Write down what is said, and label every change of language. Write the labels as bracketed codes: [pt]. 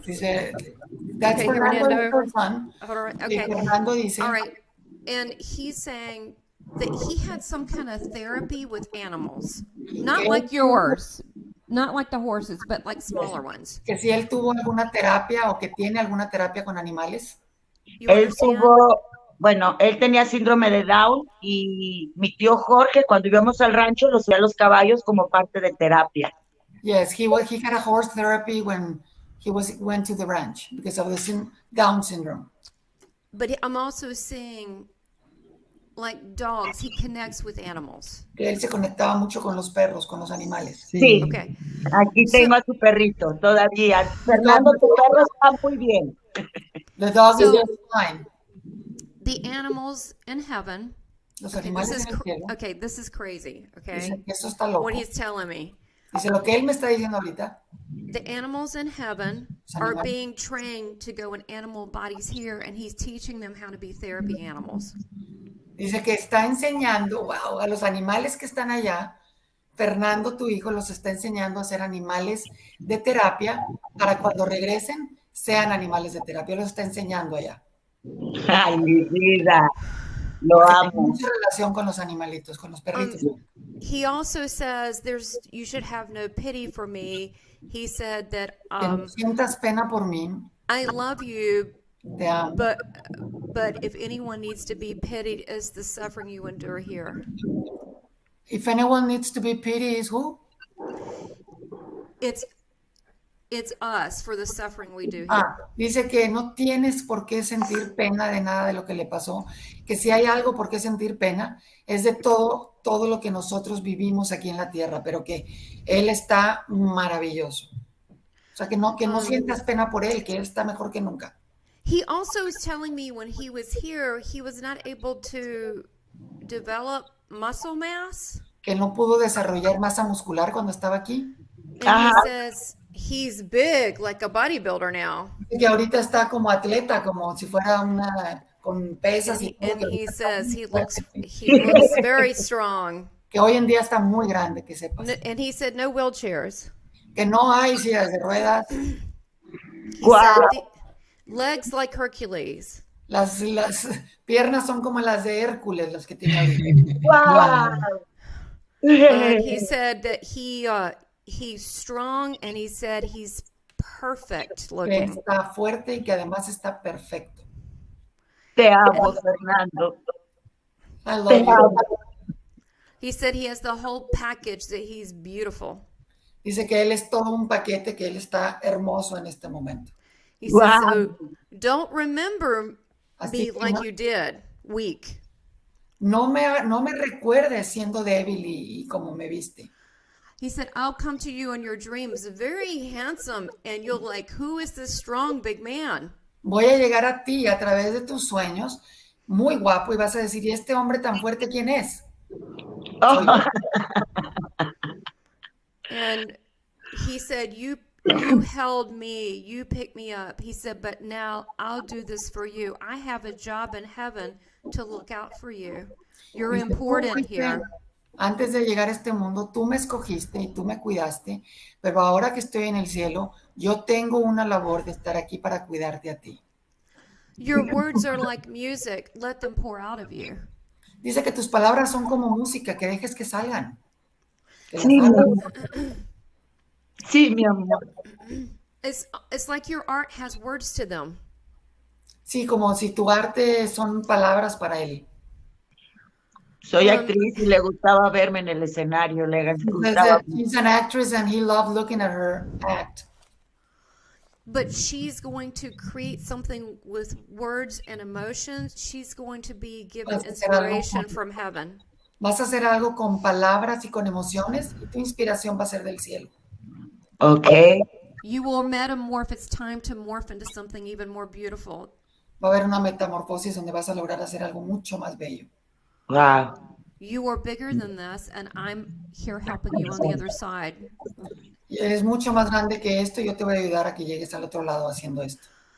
[es] Dice, [en] that's okay, Fernando. [es] Son. [en] Okay. [es] Fernando dice. [en] All right. And he's saying that he had some kind of therapy with animals, not like yours, not like the horses, but like smaller ones. [es] Que si él tuvo alguna terapia o que tiene alguna terapia con animales. Él tenía síndrome de Down y mi tío Jorge, cuando íbamos al rancho, lo subía a los caballos como parte de terapia. [en] Yes, he had a horse therapy when he went to the ranch because of the Down syndrome. But I'm also seeing, like dogs, he connects with animals. [es] Que él se conectaba mucho con los perros, con los animales. Sí. [en] Okay. [es] Aquí tengo a su perrito todavía. Fernando, tu perro está muy bien. [en] The dog is fine. The animals in heaven. [es] Los animales en el cielo. [en] Okay, this is crazy. Okay. [es] Dice que eso está loco. [en] What he's telling me. [es] Dice lo que él me está diciendo ahorita. [en] The animals in heaven are being trained to go in animal bodies here, and he's teaching them how to be therapy animals. [es] Dice que está enseñando, a los animales que están allá, Fernando, tu hijo, los está enseñando a ser animales de terapia para cuando regresen sean animales de terapia. Los está enseñando allá. Ay, mi vida. Lo amo. Tiene mucha relación con los animalitos, con los perritos. [en] He also says you should have no pity for me. He said that [es] que no sientas pena por mí. [en] I love you. [es] Te amo. [en] But if anyone needs to be pitied, is the suffering you endure here. If anyone needs to be pitied, is who? It's us for the suffering we do here. [es] Dice que no tienes por qué sentir pena de nada de lo que le pasó, que si hay algo por qué sentir pena, es de todo lo que nosotros vivimos aquí en la tierra, pero que él está maravilloso. O sea, que no sientas pena por él, que él está mejor que nunca. [en] He also was telling me when he was here, he was not able to develop muscle mass. [es] Que no pudo desarrollar masa muscular cuando estaba aquí. [en] And he says he's big, like a bodybuilder now. [es] Que ahorita está como atleta, como si fuera con pesas. [en] And he says he looks very strong. [es] Que hoy en día está muy grande, que sepas. [en] And he said no wheelchairs. [es] Que no hay sillas de ruedas. [en] Legs like Hercules. [es] Las piernas son como las de Hércules, las que tiene ahorita. [en] Wow. He said that he's strong, and he said he's perfect looking. [es] Que está fuerte y que además está perfecto. Te amo, Fernando. [en] I love you. He said he has the whole package, that he's beautiful. [es] Dice que él es todo un paquete, que él está hermoso en este momento. [en] He says, so don't remember me like you did, weak. [es] No me recuerdes siendo débil y como me viste. [en] He said, I'll come to you in your dreams, very handsome, and you'll like, who is this strong big man? [es] Voy a llegar a ti a través de tus sueños, muy guapo, y vas a decir, ¿y este hombre tan fuerte quién es? [en] And he said, you held me, you picked me up. He said, but now I'll do this for you. I have a job in heaven to look out for you. You're important here. [es] Antes de llegar a este mundo, tú me escogiste y tú me cuidaste, pero ahora que estoy en el cielo, yo tengo una labor de estar aquí para cuidarte a ti. [en] Your words are like music. Let them pour out of you. [es] Dice que tus palabras son como música, que dejes que salgan. Que las Sí, mi hagas. amor. Sí, mi amor. [en] It's like your art has words to them. [es] Sí, como si tu arte son palabras para él. Soy actriz y le gustaba verme en el escenario, le gustaba. [en] She's an actress and he loved looking at her act. But she's going to create something with words and emotions. She's going to be given inspiration from heaven. [es] Vas a hacer algo con palabras y con emociones y tu inspiración va a ser del cielo. [en] Okay. You will metamorph. It's time to morph into something even more beautiful. [es] Va a haber una metamorfosis donde vas a lograr hacer algo mucho más bello. [en] Wow. You are bigger than this, and I'm here helping you on the other side. [es] Y eres mucho más grande que esto y yo te voy a ayudar a que llegues al otro lado haciendo esto.